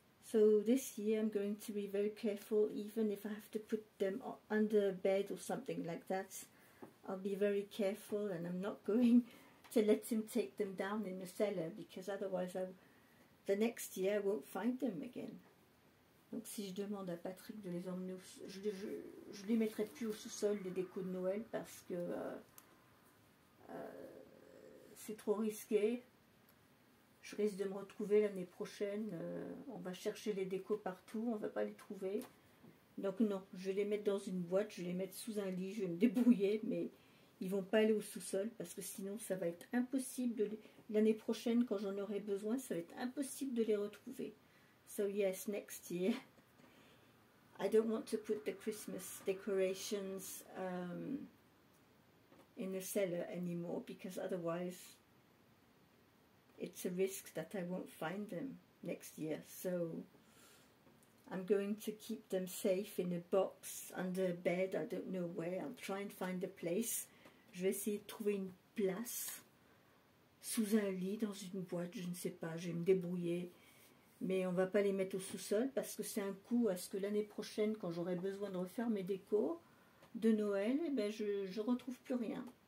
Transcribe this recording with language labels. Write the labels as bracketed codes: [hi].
[en] So this year I'm going to be very careful, even if I have to put them under a bed or something like that. I'll be very careful, and I'm not going to let him take them down in the cellar, because otherwise the next year I won't find them again. [fr] Donc si je demande à Patrick de les emmener, je les mettrai plus au sous-sol, les décos de Noël, parce que c'est trop risqué. Je risque de me retrouver l'année prochaine, on va chercher les décos partout, on ne va pas les trouver. Donc non, je vais les mettre dans une boîte, je vais les mettre sous un lit, je vais me débrouiller, mais ils ne vont pas aller au sous-sol, parce que sinon ça va être impossible, l'année prochaine quand j'en aurai besoin, ça va être impossible de les retrouver. [en] So yes, next year, I don't want to put the Christmas decorations in the cellar anymore, because otherwise it's a risk that I won't find them next year. So I'm going to keep them safe in a box, under a bed, I don't know where. I'll try and find a place. [fr] Je vais essayer de trouver une place, sous un lit, dans une boîte, je ne sais pas, je vais me débrouiller. Mais on ne va pas les mettre au sous-sol, parce que c'est un coup à ce que l'année prochaine, quand j'aurai besoin de refaire mes décos de Noël, eh ben je ne retrouve plus rien.